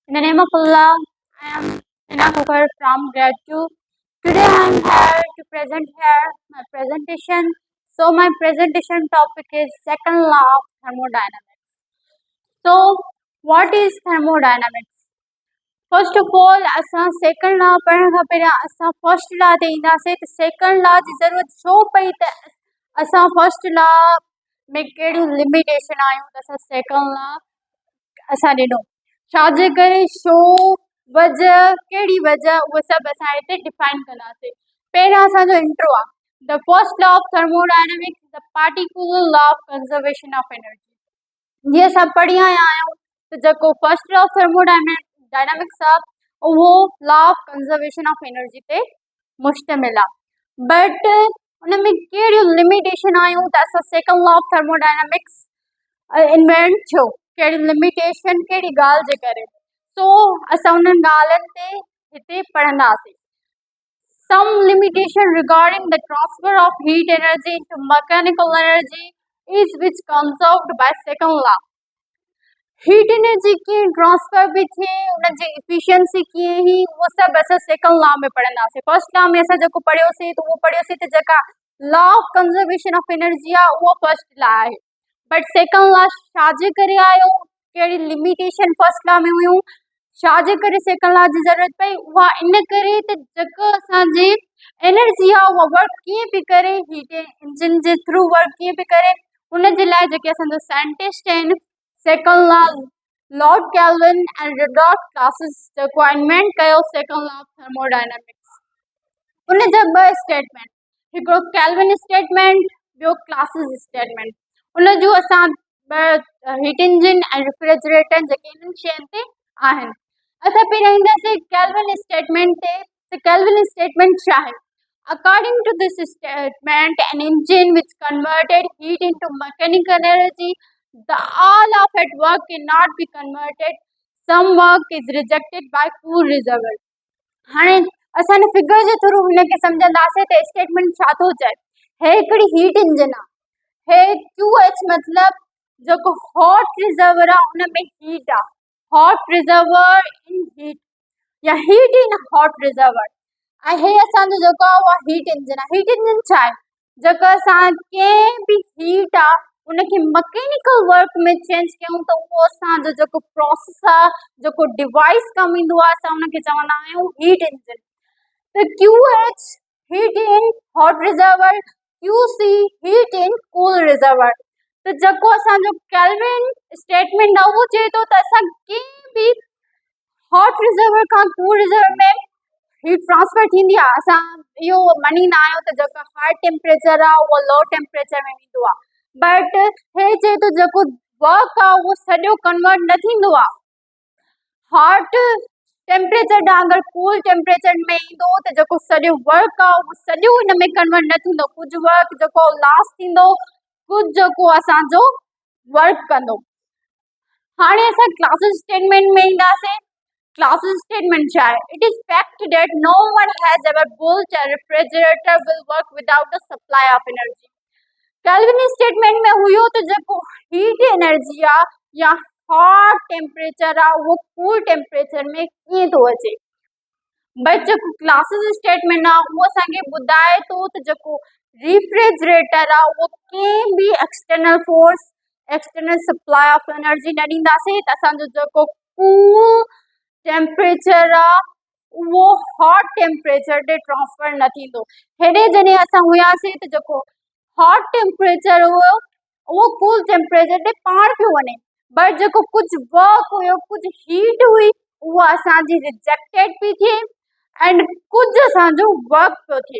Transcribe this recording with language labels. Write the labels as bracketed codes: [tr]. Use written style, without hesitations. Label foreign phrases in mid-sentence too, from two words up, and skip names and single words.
[en] In the name of Allah, I am Ina Kokar from grade 2. Today I am here to present here my presentation. So my presentation topic is second law of thermodynamics. So what is thermodynamics? First of all, [sd] असां [en] second law [sd] पढ़ण खां पहिरियां असां [en] first law [sd] ते ईंदासीं त [en] second law [sd] जी ज़रूरत छो पई त असां [en] first law [sd] में कहिड़ियूं लिमिटेशन आयूं त असां [en] second law [sd] असां ॾिनो छाजे करे शो वजह कहिड़ी वजह उहे सभु असां हिते डिफाइन कंदासीं। पहिरियां असांजो इंट्रो आहे [en] the first law of thermodynamics the particular law of conservation of energy. [sd] जीअं असां पढ़ी आया आहियूं त जेको [en] first law of thermodynamics [sd] आहे उहो [en] law of conservation of energy [sd] ते मुश्तमिल आहे, बट उन में कहिड़ियूं लिमिटेशन आयूं त असां [en] second law of thermodynamics invent [sd] थियो, कहिड़ी लिमिटेशन कहिड़ी ॻाल्हि जे करे। सो असां उन्हनि ॻाल्हियुनि ते हिते पढ़ंदासीं। [en] Some limitation regarding the transfer of heat energy into mechanical energy is which conserved by second law. heat energy [sd] कीअं ट्रांसफर बि थिए, उनजी इफिशियंसी कीअं ही, उहो सभु असां [en] second law [sd] में पढ़ंदासीं। [en] first law [sd] में असां जेको पढ़ियोसीं त उहो पढ़ियोसीं त जेका [en] law of conservation of energy [sd] आहे उहो [en] first law [sd] आहे, बट [en] second law [sd] छाजे करे आयो, कहिड़ी लिमिटेशन [en] first law [sd] में हुयूं, छाजे करे [en] second law [sd] जी ज़रूरत पई, उहा इन करे त जेको असांजी एनर्जी आहे उहा वर्क कीअं पई करे, [en] heat engine [sd] जे थ्रू वर्क कीअं पई करे, उन जे लाइ जेके असांजा साइंटिस्ट आहिनि [en] second law Lord Kelvin and Rudolf Clausius [sd] जेको इन्वेंट कयो [en] second law of thermodynamics. [sd] उन जा ॿ स्टेटमेंट, हिकिड़ो कैल्विन स्टेटमेंट, ॿियो क्लासिस स्टेटमेंट। उन जूं असां [en] heat engine [sd] ऐं रेफ्रिजरेटर जेके इन्हनि शयुनि ते आहिनि। असां पहिरियों ईंदासीं कैल्विन स्टेटमेंट ते। त कैल्विन स्टेटमेंट छा आहे? [en] According to this statement, an engine which converted heat into mechanical energy, the all of its work cannot be converted. Some work is rejected by cool reservoir. [sd] हाणे असां फिगर जे थ्रू हिनखे सम्झंदासीं त स्टेटमेंट छा थो चए। हे हिकिड़ी [en] heat engine [sd] आहे, हे QH मतलब जेको [en] hot reservoir [sd] आहे उन में हीट आहे, [en] hot reservoir in heat या heat in hot reservoir. [sd] ऐं हे असांजो जेको आहे उहा [en] heat engine [sd] आहे। [en] heat engine [sd] छा आहे? जेको असां कंहिं बि हीट आहे उनखे [en] mechanical work [sd] में चेंज कयूं त उहो असांजो जेको प्रोसेस आहे, जेको डिवाइस कमु ईंदो आहे, असां उनखे चवंदा आहियूं [en] heat engine. त QH heat in hot reservoir, QC heat in cool reservoir. [sd] त जेको असांजो कैल्विन स्टेटमेंट आहे उहो चए थो त असां कंहिं बि [en] hot reservoir [sd] खां [en] cool reservoir [sd] में [en] heat transfer [sd] थींदी आहे। असां इहो मञींदा आहियूं त जेको [en] high temperature [sd] आहे उहो [en] low temperature [sd] में वेंदो आहे, बट हे चए थो जेको वर्क आहे उहो सॼो कन्वर्ट न थींदो आहे। [en] hot temperature [sd] ॾांहुं अगरि [en] cool temperature [sd] में ईंदो त जेको सॼो वर्क आहे उहो सॼो हिन में कन्वर्ट न थींदो। कुझु वर्क जेको लास्ट थींदो, कुझु जेको असांजो वर्क कंदो। हाणे असां क्लासिस स्टेटमेंट में ईंदासीं। Clausius statement छा आहे? [en] It is fact that no one has ever built a refrigerator will work without the supply of energy. [sd] Kelvin statement में हुयो त जेको [en] heat energy [sd] आहे या [en] hot temperature [sd] आहे उहो [en] cool temperature [sd] में कीअं थो अचे, बट जेको क्लासिस स्टेटमेंट आहे उहो असांखे ॿुधाए थो त जेको रेफ्रिजरेटर आहे उहो कंहिं बि [en] external force, external supply of energy [sd] न ॾींदासीं त असांजो जेको [en] cool temperature [sd] आहे उहो [en] hot temperature [sd] ते ट्रांसफर न थींदो। हेॾे जॾहिं असां हुआसीं त जेको [en] hot temperature [sd] हुयो उहो [en] cool temperature [sd] ते पाण पियो वञे, बट जेको कुझु वर्क हुयो, कुझु हीट हुई, उहा असांजी रिजेक्टेड पई थिए एंड कुझु असांजो वर्क पियो थिए।